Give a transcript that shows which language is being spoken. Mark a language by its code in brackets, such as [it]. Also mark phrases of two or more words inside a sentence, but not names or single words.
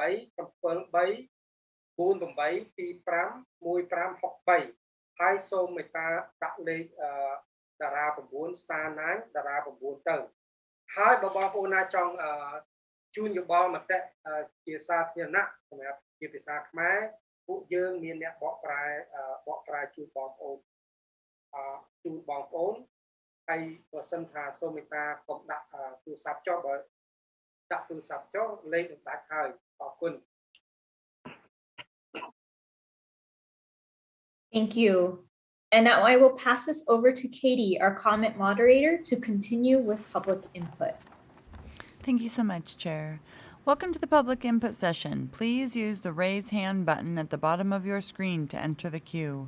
[km] 873-4825-1563 ហើយសូមមេត្តាដាក់លេខតារា 9 star 9 តារា 9 ទៅហើយបើបងប្អូនណាចង់ជួនយោបល់មតិជាសាធារណៈសម្រាប់ជាភាសាខ្មែរពួកយើងមានអ្នកបកប្រែជួយបងប្អូន ហើយបើសិនថាសូមមេត្តាកុំដាក់ទូរស័ព្ទចុះបើដាក់ទូរស័ព្ទចុះលេខនឹងដាច់ហើយអរគុណ [en] Thank you. And now I will pass this over to Katie, our comment moderator, to continue with public input. Thank you so much, Chair. Welcome to the public input session. Please use the raise hand button at the bottom of your screen to enter the queue.